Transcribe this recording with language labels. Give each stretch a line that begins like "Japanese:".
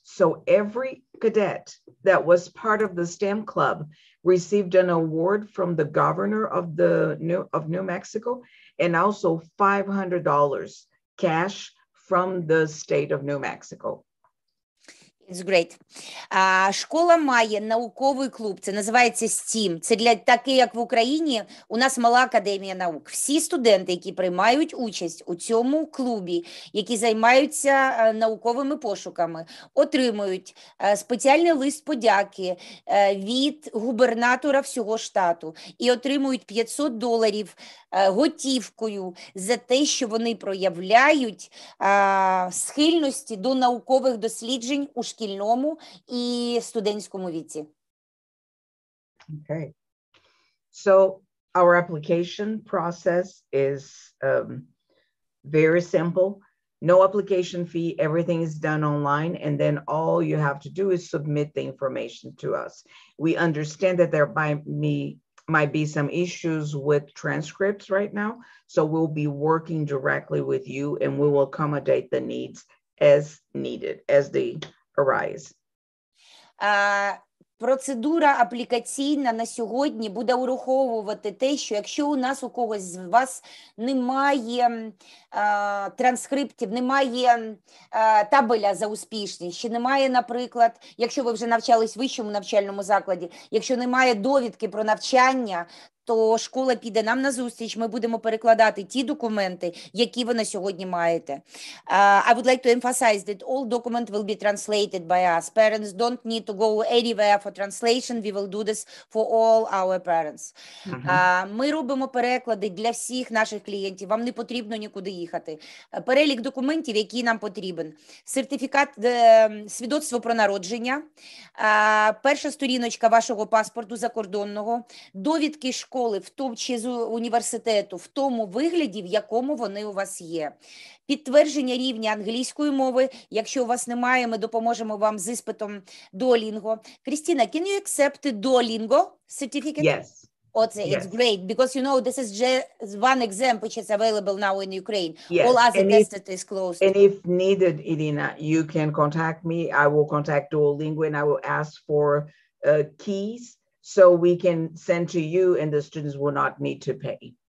English: So every cadet that was part of the STEM club received an award from the governor of New Mexico, and also $500 cash from the state of New Mexico. It's great.
Ukrainian: Школа має науковий клуб, це називається STEAM. Це для такий, як в Україні, у нас мала академія наук. Всі студенти, які приймають участь у цьому клубі, які займаються науковими пошуками, отримують спеціальний лист подяки від губернатора всього штату і отримують $500 готівкою за те, що вони проявляють схильності до наукових досліджень у шкільному і студентському віці.
English: Okay. So our application process is very simple. No application fee, everything is done online, and then all you have to do is submit the information to us. We understand that there might be some issues with transcripts right now, so we'll be working directly with you and we will accommodate the needs as needed, as they arise.
Ukrainian: Процедура аплікаційна на сьогодні буде ураховувати те, що якщо у нас у когось з вас немає транскриптів, немає табеля за успішність, чи немає, наприклад, якщо ви вже навчались в вищому навчальному закладі, якщо немає довідки про навчання, то школа піде нам на зустріч, ми будемо перекладати ті документи, які ви на сьогодні маєте.
English: I would like to emphasize that all documents will be translated by us. Parents don't need to go anywhere for translation. We will do this for all our parents.
Ukrainian: Ми робимо переклади для всіх наших клієнтів. Вам не потрібно нікуди їхати. Перелік документів, які нам потрібен. Сертифікат, свідоцтво про народження, перша сторіночка вашого паспорту закордонного, довідки школи, в тому чи з університету, в тому вигляді, в якому вони у вас є. Підтвердження рівня англійської мови. Якщо у вас немає, ми допоможемо вам з іспитом Duolingo. Крістіна,
English: can you accept Duolingo certificate? Yes, It's great because you know this is just one exam which is available now in Ukraine. Yes. All other tests is closed. And if needed, Irina, you can contact me. I will contact Duolingo and I will ask for keys so we can send to you and the students will not need to pay.